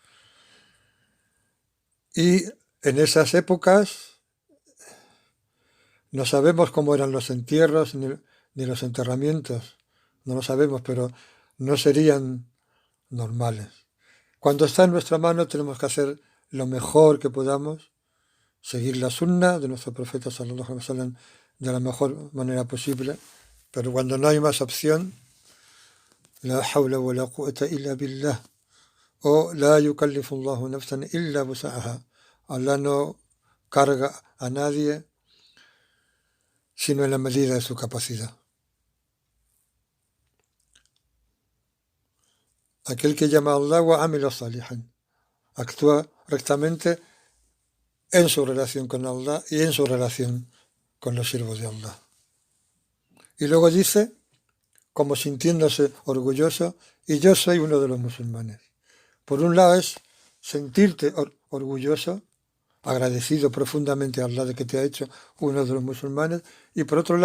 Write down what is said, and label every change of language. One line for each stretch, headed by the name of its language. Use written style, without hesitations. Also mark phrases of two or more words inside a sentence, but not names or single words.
Spanish: Y en esas épocas no sabemos cómo eran los entierros ni los enterramientos. No lo sabemos, pero no serían normales. Cuando está en nuestra mano tenemos que hacer lo mejor que podamos, seguir la sunna de nuestro profeta
Arabic: صلى الله عليه وسلم
Spanish: de la mejor manera posible, pero cuando no hay más opción,
Arabic: لا حول ولا قوة إلا بالله, o لا يكلف الله نفسا إلا وسعها.
Spanish: Allah no carga a nadie sino en la medida de su capacidad. Aquel que llama a Allah
Arabic: وعمل صالحا,
Spanish: actúa rectamente en su relación con Allah y en su relación con los siervos de Allah. Y luego dice, como sintiéndose orgulloso, y yo soy uno de los musulmanes. Por un lado es sentirte orgulloso, agradecido profundamente a Allah de que te ha hecho uno de los musulmanes, y por otro